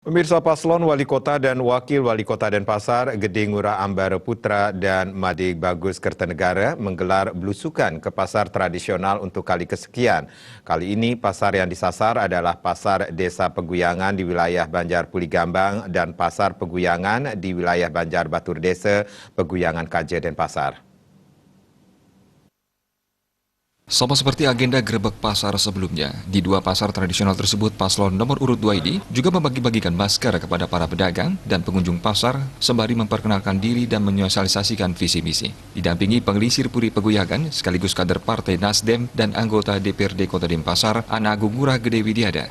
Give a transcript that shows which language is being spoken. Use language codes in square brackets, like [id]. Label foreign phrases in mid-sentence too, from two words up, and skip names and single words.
[id] Pemirsa paslon Wali Kota dan Wakil Wali Kota Denpasar, Gede Ngurah Ambara Putra dan Made Bagus Kertanegara menggelar belusukan ke pasar tradisional untuk kali kesekian. Kali ini pasar yang disasar adalah Pasar Desa Peguyangan di wilayah Banjar Puligambang dan Pasar Peguyangan di wilayah Banjar Batur Desa, Peguyangan KJ Denpasar. Sama seperti agenda grebek pasar sebelumnya, di dua pasar tradisional tersebut paslon nomor urut 2 ini juga membagi-bagikan masker kepada para pedagang dan pengunjung pasar sembari memperkenalkan diri dan menyosialisasikan visi misi. Didampingi Pengelisir Puri Peguyangan sekaligus kader Partai Nasdem dan anggota DPRD Kota Denpasar, Ana Agung Ngurah Gede Widiada.